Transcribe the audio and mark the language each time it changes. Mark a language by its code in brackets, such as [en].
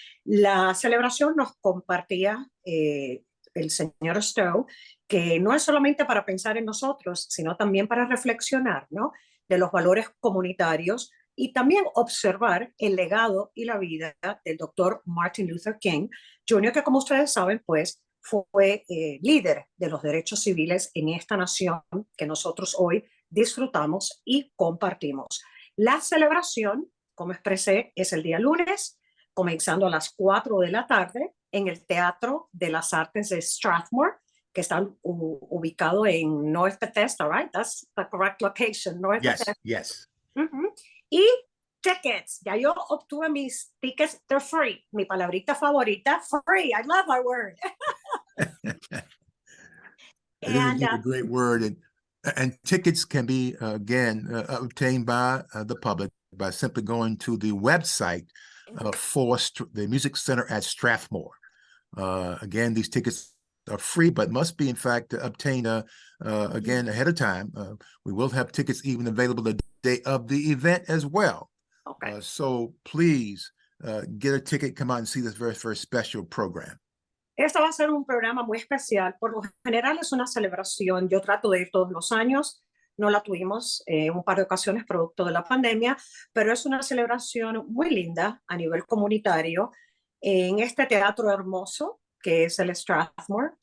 [es] La celebración nos compartía el señor Stowe, que no es solamente para pensar en nosotros, sino también para reflexionar, ¿no?, de los valores comunitarios y también observar el legado y la vida del doctor Martin Luther King Jr., que como ustedes saben, pues fue líder de los derechos civiles en esta nación que nosotros hoy disfrutamos y compartimos. La celebración, como expresé, es el día lunes, comenzando a las 4 de la tarde en el Teatro de las Artes de Strathmore, que está ubicado en North Bethesda, [en] right? That's the correct location, North Bethesda. Yes. [es] Y tickets, ya yo obtuve mis tickets, [en] they're free. [es] Mi palabrita favorita, [en] free. I love our word. It is a great word. And tickets can be, again, obtained by the public by simply going to the website for the Music Center at Strathmore. Again, these tickets are free, but must be, in fact, obtained, again, ahead of time. We will have tickets even available the day of the event as well. Okay. So please get a ticket, come out and see this very, very special program. [es] Este va a ser un programa muy especial. Por lo general es una celebración. Yo trato de ir todos los años. No la tuvimos un par de ocasiones producto de la pandemia, pero es una celebración muy linda a nivel comunitario en este teatro hermoso que es el Strathmore.